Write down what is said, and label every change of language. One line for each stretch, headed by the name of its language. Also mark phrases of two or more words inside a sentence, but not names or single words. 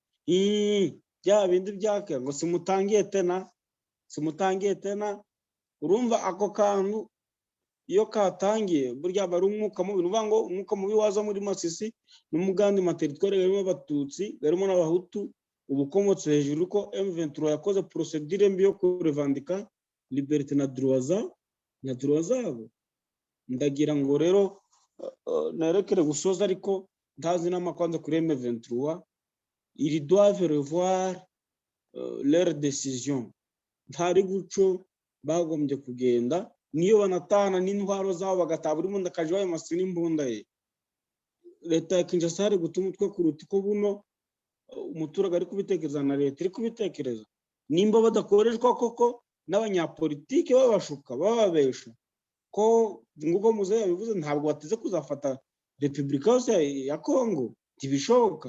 Kinyarwanda: Bya bindi byake ngo simutangiye tena, urumva ako kantu iyo katangiye burya bari umwuka mubi. Nuvuga ngo umwuka mubi waza muri Masisi n'umugandi materitware garimo abatutsi garimo n'abahutu, ubukomotse hejuru ko M23 yakoze procedure mbi yo kurevandika liberté na droit zabo. Ndagira ngo rero narekere gusoza, ariko ndazi n'amakwanza kuri M23
French: ils doivent revoir leur décision.
Kinyarwanda: Ntari guco bagombye kugenda, niyo banatana n'intwaro zabo bagataha buri muntu akaje wayo Masisi n'imbunda ye. Leta ya Kinshasa ari gutuma utwe kuruta ko buno umuturage ari kubitekereza na leta iri kubitekereza. Nimba badakoreshwa koko n'abanyapolitike babashuka bababesha ko nguko muze yabivuze ntabwo bateze kuzafata Repubulika yose ya Kongo, ntibishoboka.